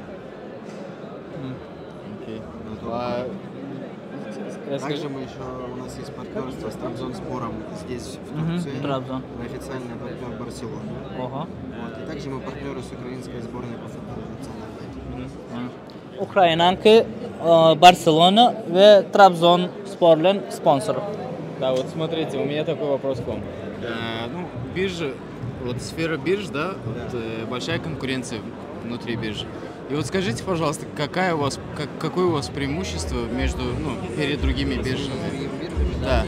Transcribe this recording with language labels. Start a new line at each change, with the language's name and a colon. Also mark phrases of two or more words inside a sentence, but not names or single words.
Russian: Окей. Также мы еще, у нас есть партнерство с Трабзонспором здесь, в Турции. Трабзон. Мы официальный партнер Барселоны. Вот. И также мы партнеры с украинской сборной по футболу национальной.
Turkish: Ukraynanki Barcelona ve Trabzonspor'un sponsoru.
Russian: Да, вот смотрите, у меня такой вопрос к вам. Ну, биржа, вот сфера бирж, да, вот, большая конкуренция внутри биржи. И вот скажите, пожалуйста, какое у вас преимущество перед другими биржами? Да.